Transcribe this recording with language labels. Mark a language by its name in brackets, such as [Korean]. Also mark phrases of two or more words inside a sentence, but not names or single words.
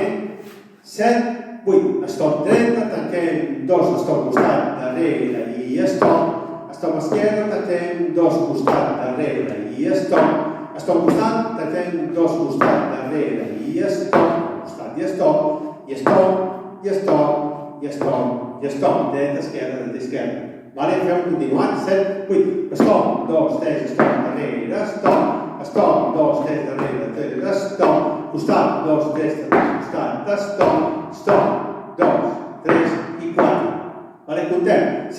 [Catalan] 7, 8, stop dreta, tanquem 2, stop costat, darrere i stop. Stop esquerra, tanquem 2, costat, darrere i stop. Stop costat, tanquem 2, costat, darrere i stop. Costat i stop, i stop, i stop, i stop, i stop. Dreta, esquerra, esquerra. Fem continuat. 7, 8, stop, 2, 3, stop, darrere, stop. Stop, 2, 3, darrere, stop. Costat, 2, 3, costat, stop. Stop, 2, 3 i 4. Contem.